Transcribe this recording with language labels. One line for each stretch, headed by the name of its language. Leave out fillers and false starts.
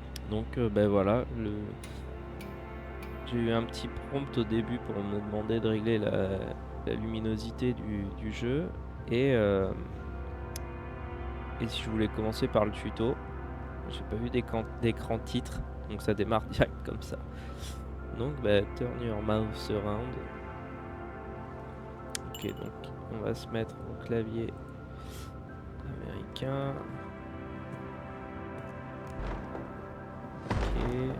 French: Donc ben voilà, j'ai eu un petit prompt au début pour me demander de régler la luminosité du jeu et si je voulais commencer par le tuto. J'ai pas vu d'écran titre, donc ça démarre direct comme ça.
English: Donc turn your mouse around.
French: Ok, donc on va se mettre au clavier américain. Ok.